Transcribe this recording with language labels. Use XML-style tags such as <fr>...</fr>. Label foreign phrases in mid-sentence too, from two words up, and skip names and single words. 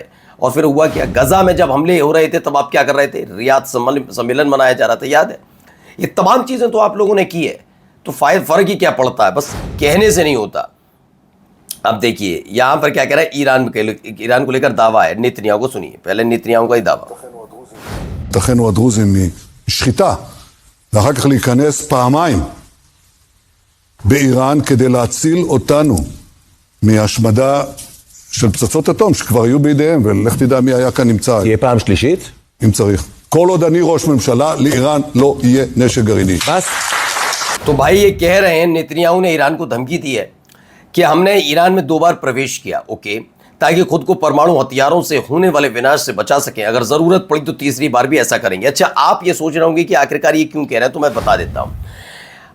<hi>और फिर हुआ क्या, गजा में जब हमले हो रहे थे तब आप क्या कर रहे थे, रियाद सम्मेलन मनाया जा रहा था, याद है। ये तमाम चीज़ें तो आप लोगों ने की है, तो फ़र्क ही क्या पड़ता है, बस कहने से नहीं होता। अब देखिए यहाँ पर क्या कह रहा है, ईरान को लेकर दावा है नेतन्याहू को। सुनिए पहले नेतन्याहू का ही दावा।</hi> <he>תכנו הדרוזים משחיטה, ואחר כך להיכנס פעמיים באיראן כדי להציל אותנו מהשמדה של פצצות אטום שכבר היו בידיהם, ולך תדע מי היה כאן נמצא. תהיה פעם שלישית? אם צריך. כל עוד אני ראש ממשלה, לאיראן לא יהיה נשק גרעיני.</he> <hi>बस। तो भाई ये कह रहे हैं, नेतन्याहू ने ईरान को धमकी दी है कि हमने ईरान में 2 बार प्रवेश किया, ओके, ताकि खुद को परमाणु हथियारों से होने वाले विनाश से बचा सकें। अगर ज़रूरत पड़ी तो तीसरी बार भी ऐसा करेंगे। अच्छा, आप ये सोच रहे होंगे कि आखिरकार ये क्यों कह रहे हैं, तो मैं बता देता हूँ।</hi>